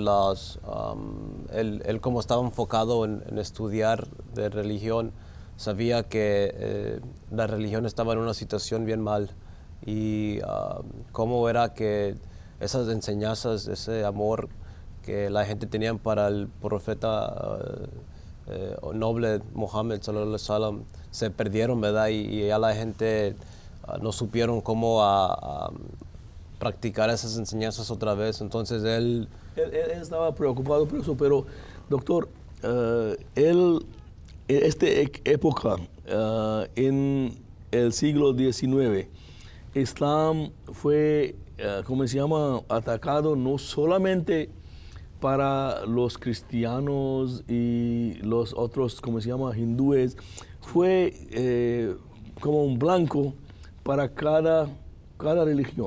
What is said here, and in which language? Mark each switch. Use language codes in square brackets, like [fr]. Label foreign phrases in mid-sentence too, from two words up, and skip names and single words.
[es] las, él como estaba enfocado en estudiar de religión, sabía que la religión estaba en una situación bien mal y cómo era que esas enseñanzas, ese amor que la gente tenía para el profeta noble Muhammad [ar] صلى الله عليه وسلم [es] se perdieron, ¿verdad? Y ya la gente no supieron cómo practicar esas enseñanzas otra vez. Entonces él estaba preocupado por eso, pero doctor, en esta época, en el siglo XIX, Islam fue, ¿cómo se llama?, atacado no solamente para los cristianos y los otros, ¿cómo se llama?, hindúes, fue como un blanco para cada religión.